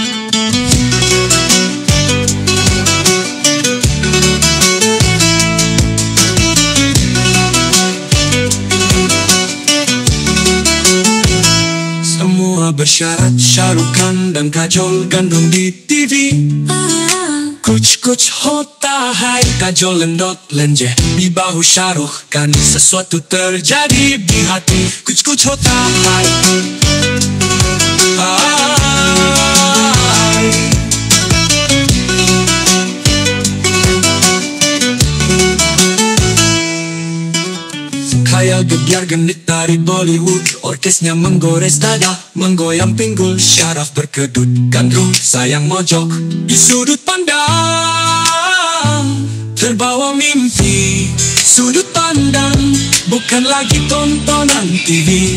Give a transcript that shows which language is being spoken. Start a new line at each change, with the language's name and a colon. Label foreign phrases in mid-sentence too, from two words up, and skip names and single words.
Indonesian: Semua bersyarat Shah Rukh Khan dan Kajol gandrung di TV.
Hindi: कुछ होता है,
Indonesian: Kajol lendot lenje di bahu Shah Rukh Khan. Sesuatu terjadi di hati.
Hindi: कुछ होता है, है.
Indonesian: Khayal gebiar genit dari Bollywood. Orkesnya menggores dada, menggoyang pinggul. Syaraf berkedut, gandrung sayang mojok di sudut pandang. Terbawa mimpi, sudut pandang bukan lagi tontonan TV.